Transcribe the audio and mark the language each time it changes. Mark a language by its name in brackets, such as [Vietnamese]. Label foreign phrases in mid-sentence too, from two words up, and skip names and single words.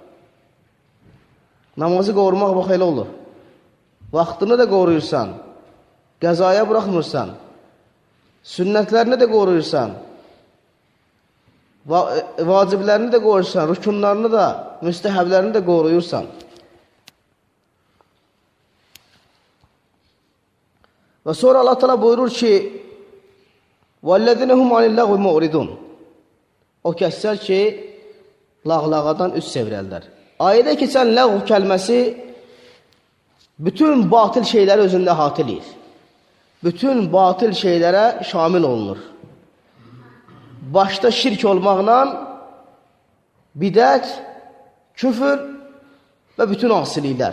[Azerbaijani] Namazı qorumaq bax elə olur. Vaxtını da qoruyursan, qəzaya buraxmırsan, sünnətlərini də qoruyursan, vaciblərini də qoruyursan, rükunlarını da, müstəhəblərini də qoruyursan. Və sonra Allah Teala buyurur ki, [Arabic] وَالَّذِينَ هُمْ عَنِ اللَّغْوِ مُعْرِضُونَ [Azerbaijani] O kəslər ki, lağlağadan üst çevirərlər. Ayədə keçən ləğv kəlməsi bütün batil şeyləri özündə əhatə edir. Bütün batil şeylərə şamil olunur. Başda şirk olmaqla bidət, küfür və bütün asiliklər.